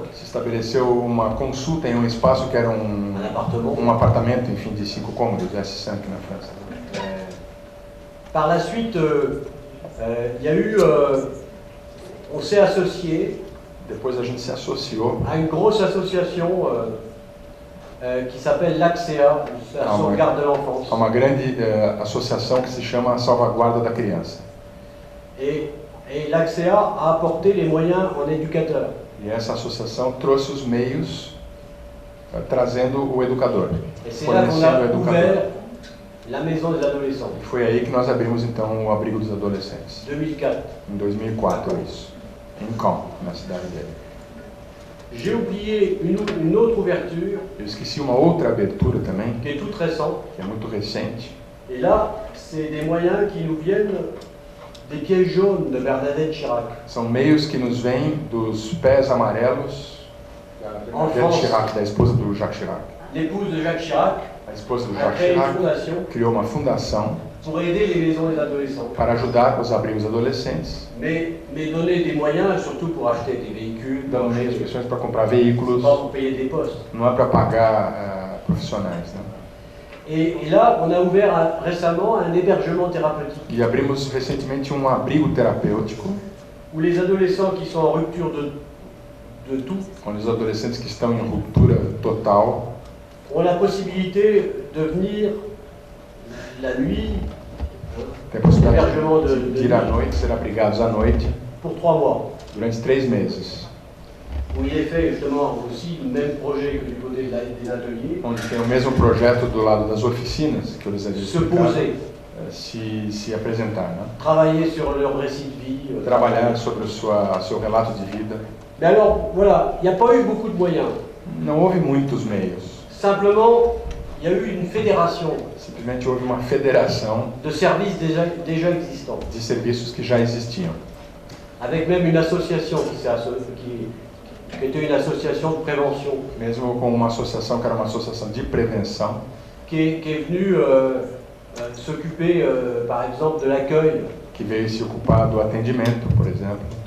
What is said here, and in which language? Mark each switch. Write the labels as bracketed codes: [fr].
[pt] Se estabeleceu uma consulta em um espaço que era um apartamento, enfim, de 5 cômodos, S5 na França. [fr] Par la suite, il y a eu, on s'est associé. [pt] Depois a gente se associou [fr] à une grosse association qui s'appelle l'AXEA, la sauvegarde de l'enfance. [pt] A uma grande associação que se chama a Salvaguarda da Criança. [fr] Et l'AXEA a apporté les moyens en éducateurs. [pt] E essa associação trouxe os meios, trazendo o educador, fornecendo o educador. [fr] La maison des adolescents. [pt] E foi aí que nós abrimos então o abrigo dos adolescentes. 2004. Em 2004, isso. Em Caen, na cidade dele. [fr] J'ai oublié une autre ouverture. [pt] Eu esqueci uma outra abertura também, [fr] qui est toute récente. [pt] Que é muito recente. [fr] Et là, c'est des moyens qui nous viennent des pieds jaunes de Bernadette Chirac. [pt] São meios que nos vêm dos pés amarelos da Bernadette Chirac, da esposa do Jacques Chirac. [fr] L'épouse de Jacques Chirac. [pt] A esposa do Jacques Chirac criou uma fundação [fr] pour aider les maisons des adolescents. [pt] Para ajudar os abrigos adolescentes. [fr] Mais donner des moyens, surtout pour acheter des véhicules. [pt] Dando meios pessoas para comprar veículos. [fr] Pas pour payer des postes. [pt] Não é para pagar profissionais, né? [fr] Et là, on a ouvert récemment un hébergement thérapeutique. [pt] E abrimos recentemente um abrigo terapêutico. [fr] Où les adolescents qui sont en rupture de tout. [pt] Onde os adolescentes que estão em ruptura total [fr] ont la possibilité de venir la nuit, [pt] tem a possibilidade de ir à noite, ser abrigados à noite, por [fr] 3 mois. [pt] Durante 3 meses. [fr] Où il est fait justement aussi le même projet que du côté des ateliers. [pt] Onde tem o mesmo projeto do lado das oficinas que eu lhes havia explicado. Se apresentar, né? [fr] Travailler sur leur récit de vie. [pt] Trabalhar sobre seu relato de vida. [fr] Mais alors, voilà, il n'y a pas eu beaucoup de moyens. [pt] Não houve muitos meios. [fr] Simplement, il y a eu une fédération. [pt] Simplesmente houve uma federação [fr] de services déjà existants. [pt] De serviços que já existiam. [fr] Avec même une association qui était une association de prévention. [pt] Mesmo com uma associação que era uma associação de prevenção. [fr] Qui est venue s'occuper, par exemple, de l'accueil. [pt] Que veio se ocupar do atendimento, por exemplo.